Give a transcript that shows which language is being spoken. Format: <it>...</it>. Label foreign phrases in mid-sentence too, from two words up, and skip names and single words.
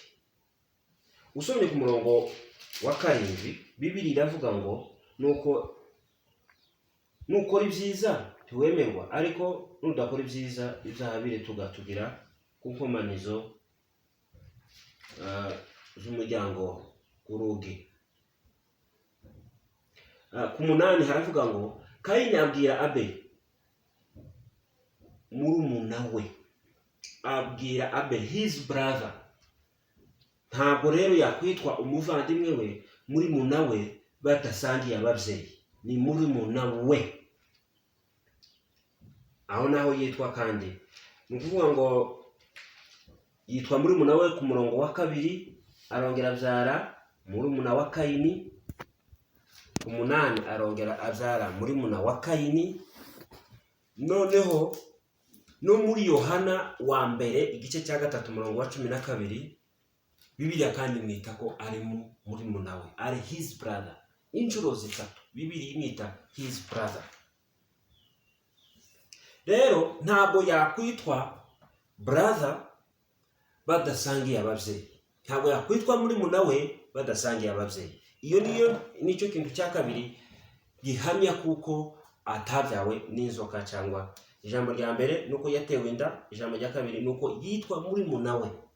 <rw>Usomye ku murongo wa 7 Bibiliya iravuga ngo nuko nukora ibyiza ntiwemerwa, ariko nudakora ibyiza ibyaha bire tugatugira ku nkomanizo z'umuryango w'urugi. Ku 8 haravuga ngo Kayini abwira Abeli murumuna we, abwira Abeli</rw> <en>his brother.</en> <rw>Ntabwo rero yakwitwa umuvandimwe we muri muna we batasangiye ababyeyi, ni muri muna we. Aho naho yitwa kandi nukuvuga ngo yitwa muri muna we. Ku murongo wa 2 arongera abyara muri muna wa Kayini. Ku 8 arongera abyara muri muna wa Kayini. Noneho no muri Yohana wa mbere igice cya 3 murongo wa 12 Bibiliya kandi mwita ko ari muri muna we, ari</rw> <en>his brother.</en> <rw>Inshuro 3 Bibiliya imwita</rw> <en>his brother.</en> <rw>Rero ntabwo yakwitwa brother badasangiye ababyeyi, ntabwo yakwitwa muri muna we badasangiye ababyeyi. Iyo nicyo kintu cya kabiri gihamya kuko atabyawe n'inzoka, cyangwa ijambo rya mbere nuko yatewe inda, ijambo rya kabiri nuko yitwa muri muna we.</rw>